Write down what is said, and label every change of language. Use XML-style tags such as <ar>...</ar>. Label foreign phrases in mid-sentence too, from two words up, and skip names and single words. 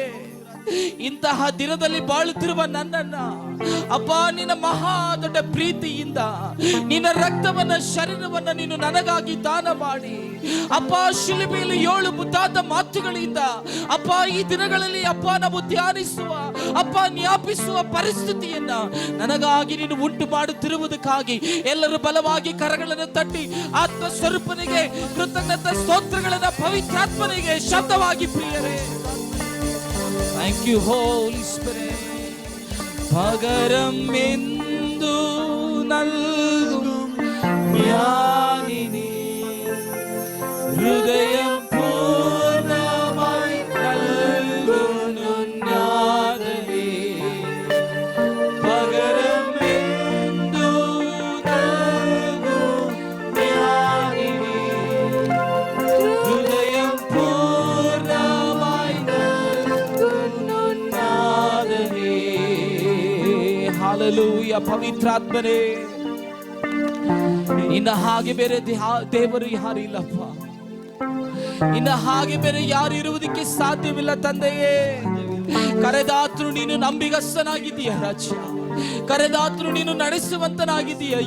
<kn>ಇಂತಹ ದಿನದಲ್ಲಿ ಬಾಳುತ್ತಿರುವ ನನ್ನನ್ನ ಅಪ್ಪ ನಿನ್ನ ಮಹಾ ದೊಡ್ಡ ಪ್ರೀತಿಯಿಂದ ನಿನ್ನ ರಕ್ತವನ್ನ ಶರೀರವನ್ನ ನೀನು ನನಗಾಗಿ ದಾನ ಮಾಡಿ ಅಪ್ಪ ಶಿಲುಬೆಯಲ್ಲಿ 7 ಮುದ್ದಾದ ಮಾತುಗಳಿಂದ ಅಪ್ಪ ಈ ದಿನಗಳಲ್ಲಿ ಅಪ್ಪ ನಾವು ಧ್ಯಾನಿಸುವ ಅಪ್ಪ ಜ್ಞಾಪಿಸುವ ಪರಿಸ್ಥಿತಿಯನ್ನ ನನಗಾಗಿ ನೀನು ಉಂಟು ಮಾಡುತ್ತಿರುವುದಕ್ಕಾಗಿ ಎಲ್ಲರೂ ಬಲವಾಗಿ ಕರಗಳನ್ನು ತಟ್ಟಿ ಆತ್ಮ ಸ್ವರೂಪನಿಗೆ ಕೃತಜ್ಞತಾ ಸ್ತೋತ್ರಗಳನ್ನ ಪವಿತ್ರಾತ್ಮನಿಗೆ ಶಬ್ದವಾಗಿ ಪ್ರಿಯರೇ.</kn> <en>Thank you Holy Spirit.</en> <ml>പകരം എന്തു നൽകും ജ്ഞാനിനി, ഹൃദയം പൂർണ്ണമായി നൽകുന്നു നാഥനേ. പകരം എന്തു നൽകും ജ്ഞാനിനി, ഹൃദയം പൂർണ്ണമായി നൽകുന്നു നാഥനേ.</ml> <kn>ಹಾಲೆಲೂಯಾ. ಪವಿತ್ರಾತ್ಮನೇ, ನಿನ್ನ ಹಾಗೆ ಬೇರೆ ದೇವರು ಯಾರಿಲ್ಲಪ್ಪ, ನಿನ್ನ ಹಾಗೆ ಬೇರೆ ಯಾರು ಇರುವುದಕ್ಕೆ ಸಾಧ್ಯವಿಲ್ಲ ತಂದೆಯೇ. ಕರೆದಾತ್ರು ನೀನು ನಂಬಿಗಸ್ತನಾಗಿದ್ದೀಯ ರಾಜ್ಯ, ಕರೆದಾತ್ರು ನೀನು ನಡೆಸುವಂತನಾಗಿದ್ದೀಯ ಅಯ್ಯ.</kn>